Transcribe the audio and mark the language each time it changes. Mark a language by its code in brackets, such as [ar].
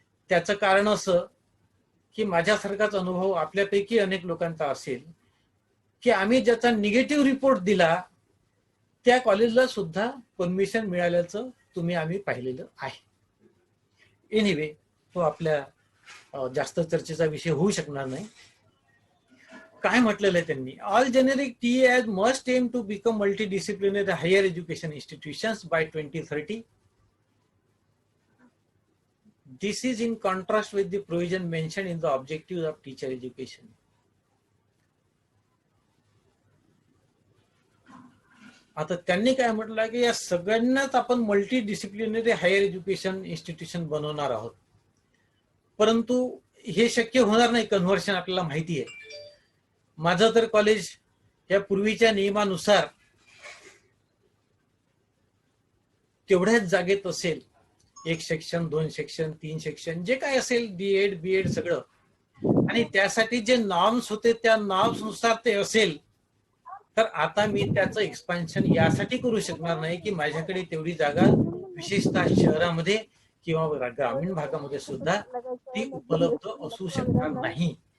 [mr] त्याचं कारण असं की माझ्यासारखाच अनुभव आपल्यापैकी अनेक लोकांचा असेल की आम्ही ज्याचा निगेटिव्ह रिपोर्ट दिला त्या कॉलेजला सुद्धा परमिशन मिळाल्याचं आम्ही पाहिलेलं आहे. एनिवे, तो आपल्या जास्त चर्चेचा विषय होऊ शकणार नाही. काय म्हटलेलं आहे त्यांनी, [en] All generic TAs must aim to become multidisciplinary higher education institutions by 2030. This is in contrast with the provision mentioned in the objectives of teacher education. [mr] आता त्यांनी काय म्हटलं की या सगळ्यांनाच आपण multi disciplinary higher education institution बनवणार आहोत, परंतु हे शक्य होणार नाही. कन्व्हर्शन आपल्याला माहिती आहे. माझं तर कॉलेज या पूर्वीच्या नियमानुसार तेवढ्याच जागेत असेल, 1 सेक्शन, 2 सेक्शन, 3 सेक्शन, जे काय असेल, D.Ed, B.Ed सगळं, आणि त्यासाठी जे नॉर्म्स होते त्या नॉर्म्स नुसार ते असेल, तर आता मी त्याचं एक्सपान्शन यासाठी करू शकणार नाही की माझ्याकडे तेवढी जागा विशेषतः शहरामध्ये किंवा ग्रामीण भागामध्ये सुद्धा ती उपलब्ध असू शकणार नाही.